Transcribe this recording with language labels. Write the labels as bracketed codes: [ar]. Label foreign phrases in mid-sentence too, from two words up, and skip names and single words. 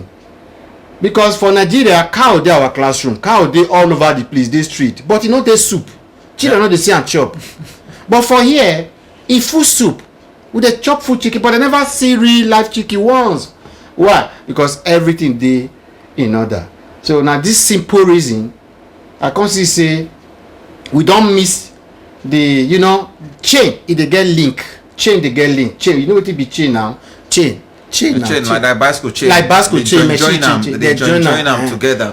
[pcm] Because for Nigeria, cow dey our classroom, cow dey all over the place, dey street, but e no dey soup. Children no dey see am chop. But for here, e full soup. We dey chop full chicken, but I never see real life chicken once. Why? Because everything dey in order. So now this simple reason, I can see say we don't miss the chain. It dey get link. Chain dey get link. Chain. You know what it be chain now? Chain. Chain like bicycle chain. Like bicycle chain. Join them together.